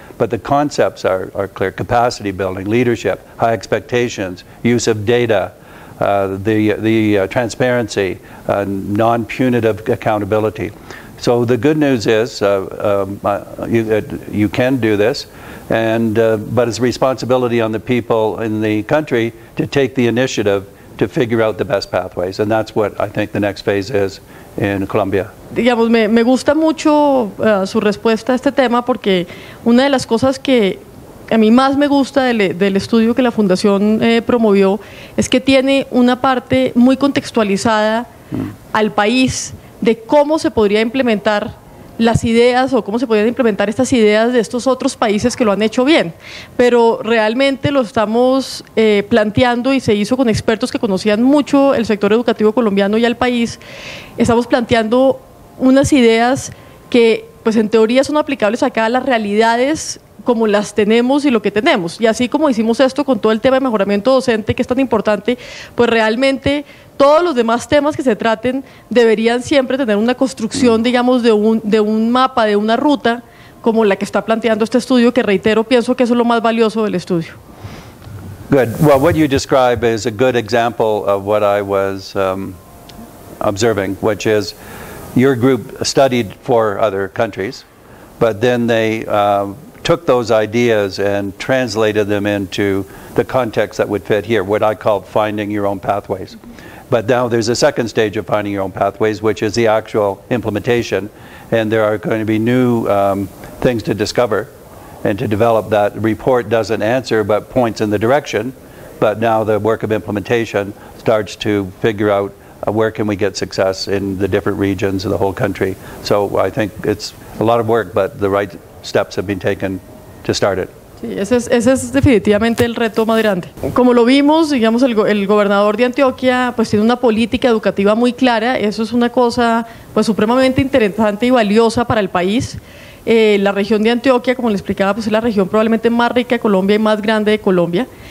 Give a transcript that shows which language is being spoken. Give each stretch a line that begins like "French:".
English: But the concepts are clear: capacity building, leadership, high expectations, use of data, the transparency, non-punitive accountability. So the good news is you can do this, and but it's a responsibility on the people in the country to take the initiative to figure out the best pathways, and that's what I think the next phase is in Colombia.
Spanish: Digamos, me gusta mucho su respuesta a este tema, porque una de las cosas que a mí más me gusta del estudio que la Fundación promovió es que tiene una parte muy contextualizada al país de cómo se podría implementar las ideas o cómo se podrían implementar estas ideas de estos otros países que lo han hecho bien, pero realmente lo estamos planteando, y se hizo con expertos que conocían mucho el sector educativo colombiano y al país. Estamos planteando unas ideas que pues en teoría son aplicables acá a las realidades como las tenemos y lo que tenemos, y así como hicimos esto con todo el tema de mejoramiento docente, que es tan importante, pues realmente todos los demás temas que se traten deberían siempre tener una construcción, digamos, de un mapa, de una ruta, como la que está planteando este estudio, que reitero, pienso que eso es lo más valioso del estudio.
English: Good. Well, what you describe is a good example of what I was observing, which is your group studied 4 other countries, but then they took those ideas and translated them into the context that would fit here, what I call finding your own pathways. But now there's a second stage of finding your own pathways, which is the actual implementation, and there are going to be new things to discover and to develop. That report doesn't answer but points in the direction, but now the work of implementation starts to figure out where can we get success in the different regions of the whole country. So I think it's a lot of work, but the right steps have been taken to start it.
Spanish: Sí, ese es definitivamente el reto más grande. Como lo vimos, digamos, el gobernador de Antioquia pues tiene una política educativa muy clara. Eso es una cosa pues supremamente interesante y valiosa para el país. La región de Antioquia, como le explicaba, pues es la región probablemente más rica de Colombia y más grande de Colombia.